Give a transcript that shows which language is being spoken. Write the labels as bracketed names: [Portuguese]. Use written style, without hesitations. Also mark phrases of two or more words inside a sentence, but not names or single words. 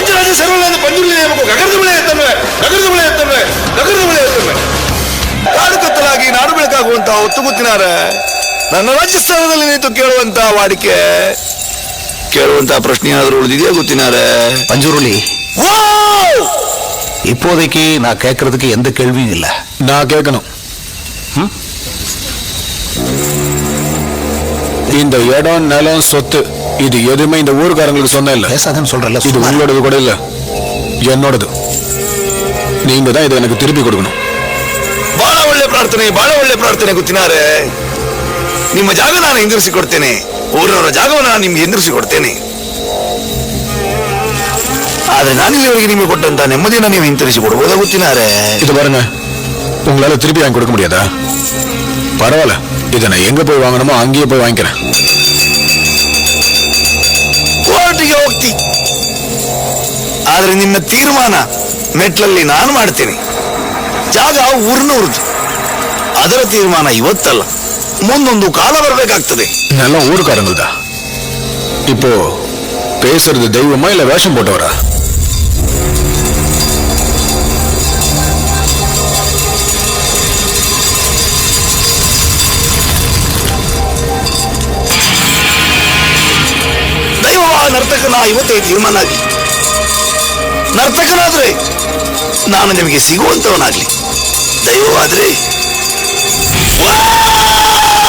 [Kannada] ಸರ್ವನಾದ ಪಂಜುರ್ಲಿ ನೇಮಕ ಗಗನದ ಬಳೆ ಎತ್ತಲ್ವೇ ಗಗನದ ಬಳೆ ಎತ್ತಲ್ವೇ ಗಗನದ ಬಳೆ ಎತ್ತಲ್ವೇ ಕಾಡು ಕತ್ತಲಾಗಿ ನಾಡು ಬೆಳಕಾಗುವಂತ ಹೊತ್ತು ಗೊತ್ತಿನಾರ ನನ್ನ ರಾಜಸ್ಥಾನದಲ್ಲಿ ನಿಂತು ಕೇಳುವಂತ ವಾಡಿಕೆ ಕೇಳುವಂತ ಪ್ರಶ್ನೆ ಏನಾದರೂ ಉಳಿದಿದೆಯಾ ಗೊತ್ತಿನಾರೆ [Tamil] பஞ்சுருளி இப்போதைக்கு நான் கேட்கறதுக்கு எந்த கேள்வியும் இல்லை. நான் கேட்கணும். இந்த இடம் நிலம் சொத்து இது எதுவுமே இந்த ஊருக்காரங்களுக்கு சொந்தம் இல்ல. பேசாதன்னு சொல்றல. இது உங்களோடது கூட இல்ல, என்னோடது. நீங்க தான் இதை எனக்கு திருப்பி கொடுக்கணும். [Kannada] ಬಹಳ ಒಳ್ಳೆ ಪ್ರಾರ್ಥನೆ ಗೊತ್ತಿನಾರೆ. ನಿಮ್ಮ ಜಾಗ ನಾನು ಹಿಂದಿರಿಸಿ ಕೊಡ್ತೇನೆ, ಊರಿನವರ ಜಾಗವನ್ನು ನಾನು ನಿಮ್ಗೆ ಹಿಂದಿರಿಸಿ ಕೊಡ್ತೇನೆ. ಆದ್ರೆ ನಾನಿಲ್ಲಿವರೆಗೆ ನಿಮಗೆ ಕೊಟ್ಟಂತ ನೆಮ್ಮದಿಯನ್ನು ನೀವು ಹಿಂತಿರಿಸಿ ಕೊಡ್ಬೋದಾ ಗೊತ್ತಿನಾರೆ. [Tamil] இது பாருங்க, உங்களால திருப்பி வாங்கி கொடுக்க முடியாதா? பரவாயில்ல, இதை நான் எங்க போய் வாங்கணுமோ அங்கேயே போய் வாங்கிக்கிறேன். [Kannada] ಕೋರ್ಟಿಗೆ ಹೋಗ್ತಿ, ಆದ್ರೆ ನಿನ್ನ ತೀರ್ಮಾನ ಮೆಟ್ಲಲ್ಲಿ ನಾನು ಮಾಡ್ತೇನೆ. ಜಾಗ ಊರಿನವ್ರದ್ದು, ಅದರ ತೀರ್ಮಾನ ಇವತ್ತಲ್ಲ, ಮುಂದೊಂದು ಕಾಲ ಬರಬೇಕಾಗ್ತದೆ. [Tamil] நிலம் ஊருக்காரங்கள்தா. இப்போ பேசுறது தெய்வமா இல்ல வேஷம் போட்டவரா? [Kannada] ದೈವವಾ ನರ್ತಕನ ಇವತ್ತೇ ತೀರ್ಮಾನ ಆಗಲಿ. ನರ್ತಕನಾದ್ರೆ ನಾನು ನಿಮಗೆ ಸಿಗುವಂತವನಾಗ್ಲಿ, ದೈವವಾದ್ರೆ